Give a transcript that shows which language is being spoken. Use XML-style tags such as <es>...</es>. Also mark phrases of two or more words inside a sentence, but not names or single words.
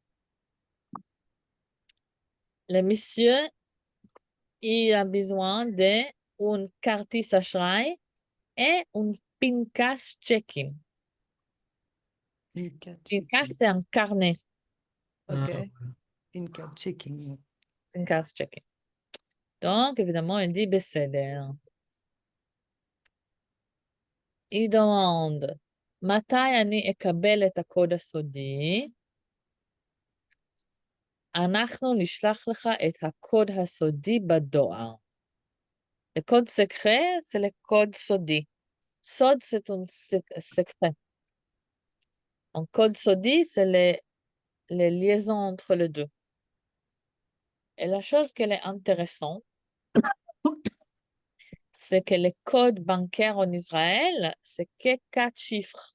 <fr>Le monsieur, il a besoin d'une carte Ashray et un Pinkas checking. Pinkas, c'est un carnet. Ah, OK.</fr> <en>In card checking.</en> <fr>Une carte checking. Donc, évidemment, il dit בסדר.</fr> <he>היא demande, מתי אני אקבל את הקוד הסודי? אנחנו נשלח לך את הקוד הסודי בדואר.</he> <fr>Le code secret, c'est le code sodi. Sod, c'est un secret. Un code sodi, c'est les liaisons entre les deux. Et la chose qui est intéressante, c'est que le code bancaire en Israël, c'est que 4 chiffres.</fr>